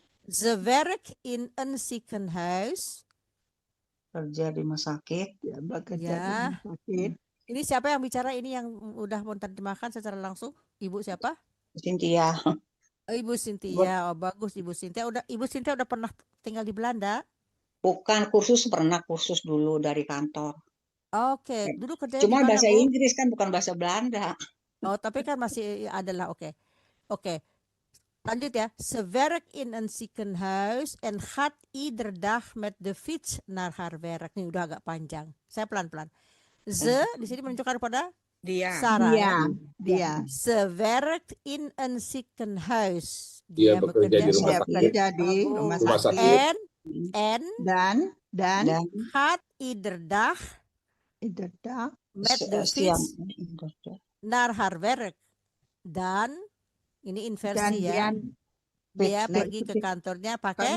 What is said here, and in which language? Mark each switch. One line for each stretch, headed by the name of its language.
Dutch: Ze werkt in een ziekenhuis.
Indonesian: Kerja di rumah sakit. Ya, bekerja di Ya. rumah sakit. Ini siapa yang bicara ini yang udah menerjemahkan secara langsung? Ibu siapa? Cynthia. Oh, Ibu Cynthia. Oh, bagus Ibu Cynthia. Ibu Cynthia udah pernah tinggal di Belanda? Bukan pernah kursus dulu dari kantor. Oke, dulu kerja Cuma di mana, bahasa Bu? Inggris kan bukan bahasa Belanda. Oh, tapi kan masih adalah oke. Lanjut ya.
Dutch: Ze werkt in een ziekenhuis en gaat ieder dag met de fiets naar haar werk.
Indonesian: Ini udah agak panjang. Saya pelan-pelan. Ze di sini menunjukkan pada Sarah. Dia. Dia.
Dutch: Ze werkt in een ziekenhuis.
Indonesian: Dia bekerja di rumah Dia sakit. bekerja di rumah Rumah sakit. sakit.
Dutch: En
Indonesian: Dan
Dutch: gaat ieder dag ieder dag met de fiets naar haar werk.
Indonesian: Dan ini inversi ya. Dia pergi ke kantornya pakai